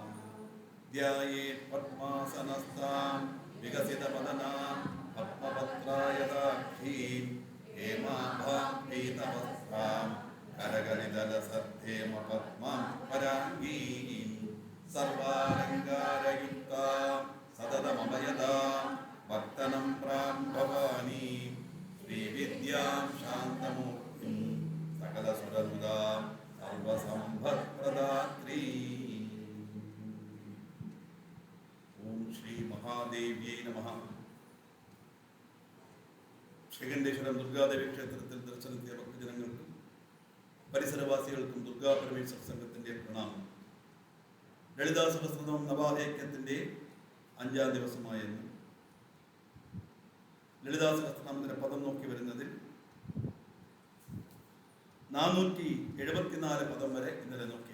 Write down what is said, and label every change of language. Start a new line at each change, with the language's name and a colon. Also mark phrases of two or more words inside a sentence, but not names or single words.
Sanskrit: ध्यायेत् पद्मासनस्थां विकसितवदनां पद्मपत्रायताक्षीं हेमाभां पीतवस्त्रां करगलितलसद्धेमपद्मां पराङ्गीं सर्वालङ्कारयुक्तां सततमभयदां वर्तनं प्रां भवानी श्रीविद्यां शान्तमूर्तिं सकलसुरनुदां सर्वसम्पत्प्रदात्री। ओम श्री महादेव्यै नमः।
Malayalam: ശ്രീകണ്ഠേശ്വരം ദുർഗാദേവി ക്ഷേത്രത്തിൽ ദർശനത്തിയ ഭക്തജനങ്ങൾക്കും പരിസരവാസികൾക്കും ദുർഗാ പരമേശ്വര സംഘത്തിന്റെ പ്രണാമം. ലളിതാ സഹസ്രനാമം നവാഹയജ്ഞത്തിന്റെ 5-ാം ദിവസമായെന്ന് ലളിതാ സഹസ്രനാമത്തിന്റെ പദം നോക്കി വരുന്നതിൽ 474 പദം വരെ ഇന്നലെ നോക്കി.